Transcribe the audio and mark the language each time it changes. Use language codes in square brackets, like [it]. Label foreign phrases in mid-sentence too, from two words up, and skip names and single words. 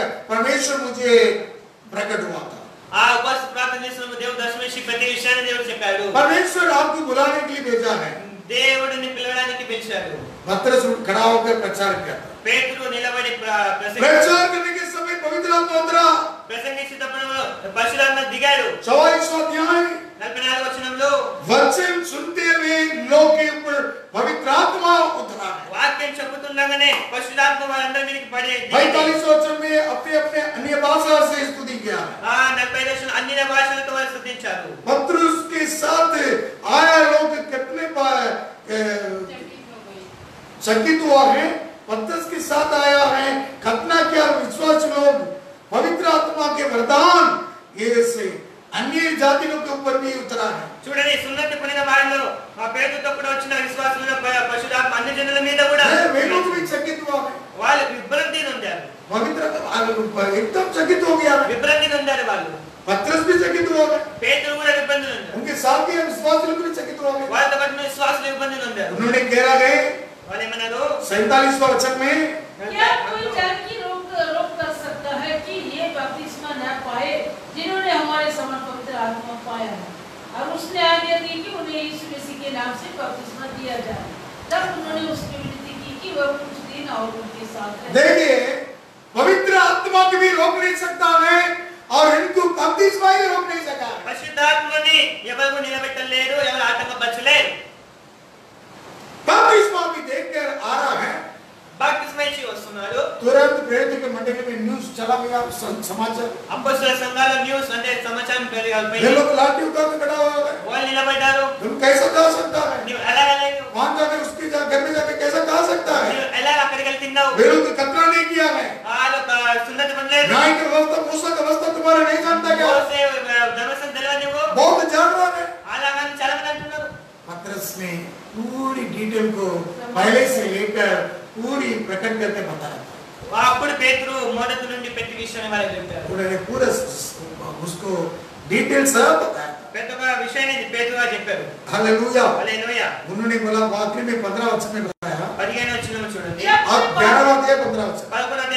[hi] परमेश्वर मुझे प्रकट हुआ था। [te] ఆ ఉపవాస ప్రార్థన చేసినప్పుడు దేవుడు దర్శనమిచ్చి ప్రతి విషయాన్ని దేవుడు చెప్పాడు. [hi] परमेश्वर आपको बुलाने के लिए भेजा है। [te] దేవుడిని పిలవడానికి పిలిచాడు. [hi] पतरस खड़ा होकर प्रचार किया। [te] పేతురు నిలబడి [hi] प्रचार करने के समय पवित्र आत्मा उतरा। [te] ప్రసంగించేటప్పుడు పరిశుద్ధాత్మ దిగాడు. [hi] 44वां अध्याय [te] 44వ వచనంలో [hi] वचन सुनते हुए लोग के ऊपर पवित्र आत्मा उतरा है। [te] వాక్యం చెబుతుండగానే పరిశుద్ధాత్మ వారందరి మీదకి పడి [hi] 45 वचन में अपने अपने अन्य भाषा से स्तुति किया। [te] 45 వచనం అన్య భాషలతో వారు స్తుతించారు. [hi] पतरस के साथ आया लोग कितने चकित हुआ है। पतरस के साथ आया है, खतना किया विश्वास लोग, पवित्र आत्मा के वरदान ये से अन्य जातियों के ऊपर भी उतरा है। [te] చూడండి, సున్నతి పొందిన వారిలో ఆ పేతురుతో కూడా వచ్చిన విశ్వాసుల పరిశుద్ధాత్మ అన్ని జనుల మీద కూడా [hi] वे लोग भी चकित हुआ है। [te] వాళ్ళు విభ్రాంతి నొందారు. [hi] पवित्र एकदम चकित हो गया है। [te] విభ్రాంతి నొందారు వాళ్ళు. [hi] पतरस भी चकित हुआ है। [te] పేతురు కూడా విభ్రాంతి నొందారు. [hi] उनके साथ के विश्वास लोग भी चकित हो गए। [te] వాళ్ళతో పాటు విశ్వాసులు విభ్రాంతి నొందారు. [hi] उन्होंने कह रहे [te] వాళ్ళు ఏమన్నారు? [hi] 47वां वचन में क्या कोई जाति रोक कर सकता है कि ये बपतिस्मा न पाए जिन्होंने हमारे समान पवित्र आत्मा पाया है? और उसने आज्ञा दी कि उन्हें यीशु मसीह के नाम से बपतिस्मा दिया जाए। तब उन्होंने उसकी विनती की कि वह कुछ दिन और उनके साथ रहे। देखिए, पवित्र आत्मा को भी रोक नहीं सकता है और इनको बपतिस्मा ही रोक नहीं सका। [te] పరిశుద్ధాత్మని ఎవరు నిలబెట్టలేరు, ఎవరు ఆటంకపరచలేరు. [hi] बपतिस्मा भी देखकर आ रहा है। [te] బాప్తిస్మా ఇచ్చి వస్తున్నారు. [hi] तुरंत प्रेरित के मंडली में न्यूज़ चला गया, समाचार। [te] అపోస్తలుల సంఘాల న్యూస్ అంటే సమాచారం [hi] ये [te] పెరిగిపోయింది. [hi] लोग लाठी उठा के खड़ा हो गए। [te] వాళ్ళు నిలబడ్డారు. [hi] तुम कैसा जा सकता है? [te] నువ్వు ఎలా వెళ్ళావు? [hi] वहां जाकर उसके घर में जाकर कैसा जा सकता है? [te] నువ్వు ఎలా అక్కడికి వెళ్ళి తిన్నావు? [hi] वे लोग खतरा नहीं किया है। [te] వాళ్ళు సున్నతి పొందలేదు. [hi] न्याय की व्यवस्था, मूसा की व्यवस्था तुम्हारा नहीं जानता क्या? [te] మోసే ధర్మశాస్త్రం తెలియదు నువ్వు. [hi] बहुत जान रहा है। [te] అలాగని చాలా మంది అంటున్నారు. [hi] पतरस ने पूरी डिटेल को पहले से लेकर पूरी प्रकट करके बताया। [te] అప్పుడు పేతురు మొదటి నుండి ప్రతి విషయాన్ని వాళ్ళకి చెప్పారు. [hi] उन्होंने पूरा उसको डिटेल सब बताया। [te] పెద్ద విషయాన్ని పేతురుగా చెప్పారు. [hi] हालेलुया। [te] హల్లెలూయా. [hi] उन्होंने बोला आखिरी में 15 वचन में बताया [te] 15వ వచనం చూడండి. [hi] और 11वां अध्याय 15 वचन। [te] 11వ